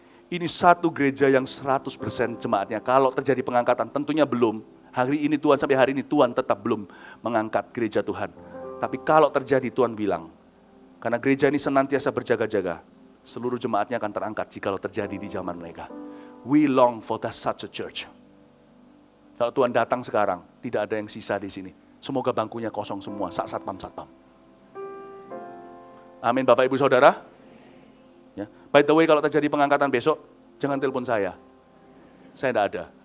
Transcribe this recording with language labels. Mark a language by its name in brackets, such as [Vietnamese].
[Indonesian] Ini satu gereja yang 100% jemaatnya. Kalau terjadi pengangkatan, tentunya belum. Hari ini Tuhan, sampai hari ini Tuhan tetap belum mengangkat gereja Tuhan. Tapi kalau terjadi, Tuhan bilang, karena gereja ini senantiasa berjaga-jaga, seluruh jemaatnya akan terangkat jika terjadi di zaman mereka. [English] We long for such a church. [Indonesian] Kalau Tuhan datang sekarang, tidak ada yang sisa di sini. Semoga bangkunya kosong semua, satpam. Amin Bapak Ibu Saudara. Ya. [English] By the way, [Indonesian] kalau terjadi pengangkatan besok, jangan telepon saya. Saya tidak ada.